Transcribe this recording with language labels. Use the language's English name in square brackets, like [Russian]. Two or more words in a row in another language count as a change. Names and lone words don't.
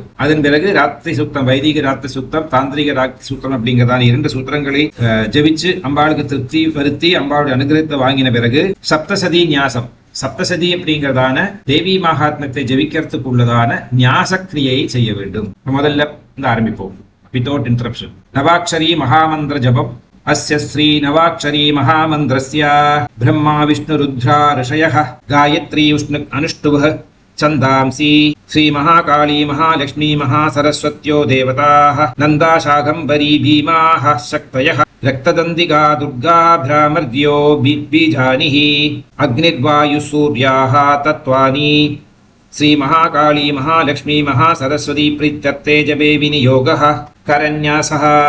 [Tamil] அதன் பிறகு ராத்திரி சூக்தம், வைதிக ராத்திரி சூக்தம், தாந்திரிக ராத்திரி சூக்தம் அப்படிங்கிறதான 2 சூத்திரங்களை ஜபிச்சு அம்பாளுக்கு திருப்தி வருத்தி அம்பாளுடைய அனுகிரகத்தை வாங்கின பிறகு சப்தசதி ஞாசம், சப்தசதி அப்படிங்கிறதான தேவி மகாத்மத்தை ஜபிக்கிறதுக்கு உள்ளதான ஞாசக்கிரியை செய்ய வேண்டும். முதல்ல ஆரம்பிப்போம் [English] without interruption. [Tamil] நவாட்சரி மகாமந்திர ஜபம். [Sanskrit] अस्य श्री नवाक्षरी महामन्त्रस्य ब्रह्मा विष्णु रुद्रा ऋषयः गायत्री उष्णिक् अनुष्टुभः छन्दांसी श्री महाकाली महालक्ष्मी महासरस्वत्यो देवताः नंदा शाकंभरी भीमाः शक्तयः रक्तदंदिका दुर्गा भ्रामर्द्यो बीजानिः अग्निर्वायु सूर्याः तत्त्वानि श्री महाकाली महालक्ष्मी महासरस्वती प्रीत्यर्थे जपे विनियोगः करन्यासः